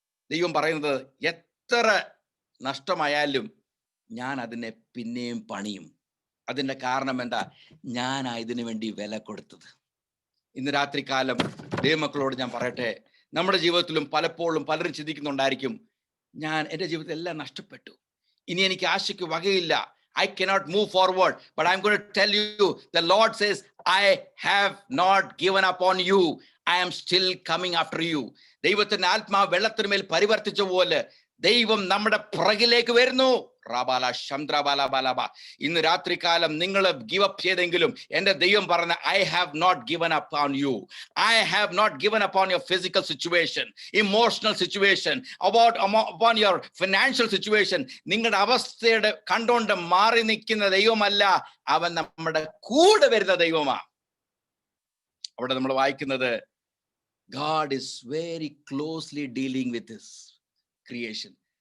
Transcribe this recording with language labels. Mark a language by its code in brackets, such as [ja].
[ml] ദൈവം പറയുന്നത്, എത്ര നഷ്ടമായാലും ഞാൻ അതിനെ പിന്നെയും പണിയും. അതിന്റെ കാരണം എന്താ? ഞാനാ ഇതിനു വേണ്ടി വില കൊടുത്തത്. ഇന്ന് രാത്രി കാലം ദൈവമക്കളോട് ഞാൻ പറയട്ടെ, നമ്മുടെ ജീവിതത്തിലും പലപ്പോഴും പലരും ചിന്തിക്കുന്നുണ്ടായിരിക്കും, എൻ്റെ ജീവിതത്തിൽ എല്ലാം നഷ്ടപ്പെട്ടു, ഇനി എനിക്ക് ആശയ്ക്ക് വകയില്ല, [en] I cannot move forward. But I'm going to tell you, the Lord says, I have not given up on you. I am still coming after you. [ml] ദൈവത്തിന്റെ ആത്മാവ് വെള്ളത്തിന് മേൽ പരിവർത്തിച്ച പോലെ ദൈവം നമ്മുടെ പുറകിലേക്ക് വരുന്നു. റാബാല ശംദ്രബാലബാലബ. ഇന്ന് രാത്രികാലം നിങ്ങൾ ഗിവ് അപ്പ് ചെയ്തെങ്കിലും എന്റെ ദൈവം പറഞ്ഞ, [en] I have not given up on you. I have not given up on your physical situation, emotional situation, upon your financial situation. [ml] നിങ്ങളുടെ അവസ്ഥയുടെ കണ്ടുകൊണ്ട് മാറി നിൽക്കുന്ന ദൈവമല്ല, അവൻ നമ്മുടെ കൂടെ വരുന്ന ദൈവമാ. അവിടെ നമ്മൾ വായിക്കുന്നത്, [en] God is very closely dealing with his creation.